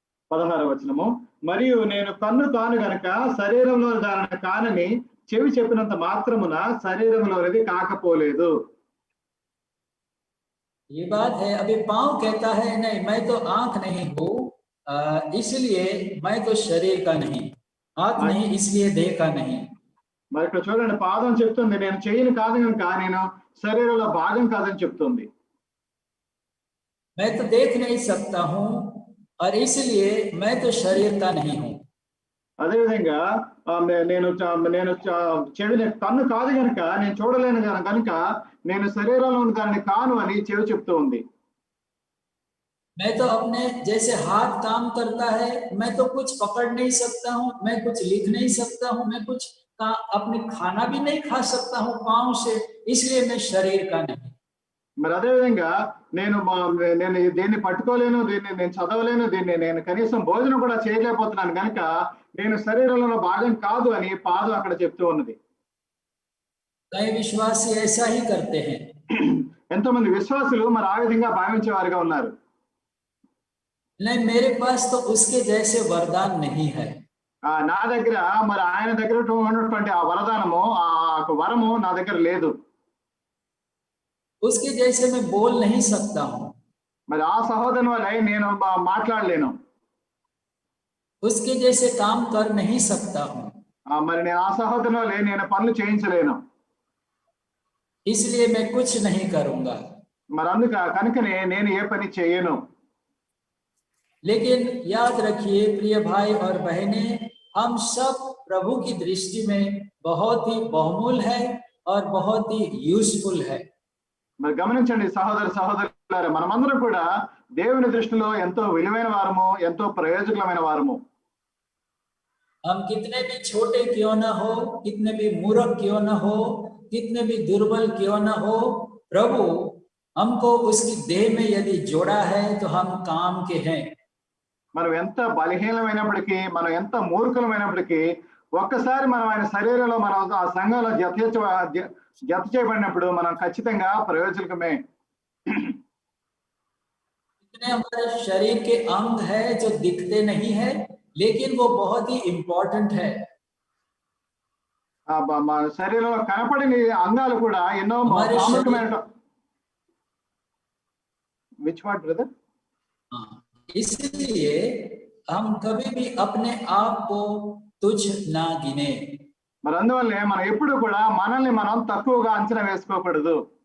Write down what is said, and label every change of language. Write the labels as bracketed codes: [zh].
[te] 16వ వచనము, మరియు నేను కన్ను కాను గనుక శరీరంలో దానిని కానని చెవి చెప్పినంత మాత్రమున శరీరంలోనిది కాకపోలేదు. [hi] ये बात है. अभी पांव कहता है नहीं, मैं तो आंख नहीं हूं इसलिए मैं तो शरीर का नहीं, हाथ नहीं इसलिए देह का नहीं. [te] మరి ఇక్కడ చూడండి పాదం చెప్తుంది నేను చెయ్యిని కాదు కనుక నేను శరీరంలో భాగం కాదని చెప్తుంది. [hi] मैं तो देख नहीं सकता हूं और इसलिए मैं तो शरीर का नहीं हूं. [te] అదేవిధంగా నేను చెవిని కన్ను కాదు కనుక నేను చూడలేను కనుక నేను శరీరంలో దానిని కాను అని చెవి చెప్తూ ఉంది. [hi] मैं तो अपने जैसे हाथ काम करता है, मैं तो कुछ पकड़ नहीं सकता हूं, मैं कुछ लिख नहीं सकता हूं, मैं कुछ अपने खाना भी नहीं खा सकता हूं पांव से, इसलिए मैं शरीर का नहीं. [te] మరి అదేవిధంగా నేను దీన్ని పట్టుకోలేను, దీన్ని నేను చదవలేను, దీన్ని నేను కనీసం భోజనం కూడా చేయలేకపోతున్నాను కనుక నేను శరీరంలో భాగం కాదు అని పాదం అక్కడ చెప్తూ ఉన్నది. [hi] कई विश्वासी ऐसा ही करते हैं. [te] ఎంతో మంది విశ్వాసులు మరి ఆ విధంగా భావించే వారిగా ఉన్నారు. [hi] नहीं, मेरे पास तो उसके जैसे वरदान नहीं है. [te] నా దగ్గర మరి ఆయన దగ్గర ఉన్నటువంటి ఆ వరదానము ఆ వరము నా దగ్గర లేదు. [hi] उसके जैसे मैं बोल नहीं सकता हूं. [te] మరి ఆ సహోదరుని వలె నేను మాట్లాడలేను. [hi] उसके जैसे काम कर नहीं सकता हूं. [te] మరి నేను ఆ సహోదరుని వలె నేను పనులు చేయించలేను. [hi] इसलिए मैं कुछ नहीं करूंगा. [te] మరి కనుకనే నేను ఏ పని చేయను. [hi] लेकिन याद रखिए प्रिय भाई और बहनें, हम सब प्रभु की दृष्टि में बहुत ही बहुमूल है और बहुत ही यूजफुल है. [te] మరి గమనించండి సహోదరులారా, మనమందరం కూడా దేవుని దృష్టిలో ఎంతో విలువైన వారము, ఎంతో ప్రయోజనమైన వారము. [hi] हम कितने भी छोटे क्यों ना हो, कितने भी मूर्ख क्यों ना हो, कितने भी दुर्बल क्यों ना हो, प्रभु हमको उसकी देह में यदि जोड़ा है तो हम काम के हैं. [te] మనం ఎంత బలహీనమైనప్పటికీ, మనం ఎంత మూర్ఖులమైనప్పటికీ, ఒక్కసారి మనం ఆయన శరీరంలో, మనం ఆ సంఘంలో జత చేయబడినప్పుడు మనం ఖచ్చితంగా ప్రయోజనమే. [hi] इतने हमारे शरीर के अंग है जो दिखते नहीं है, लेकिन वो बहुत ही इंपॉर्टेंट है. [te] మన శరీరంలో కనపడని అంగాలు కూడా ఎన్నో ప్రాముఖ్యమైన. [en] Which what brother? [hi] इसलिए हम कभी भी अपने आप को तुच्छ ना गिने. [te] మరి అందువల్లే మనం ఎప్పుడు కూడా మనల్ని మనం తక్కువగా అంచనా వేసుకోకూడదు.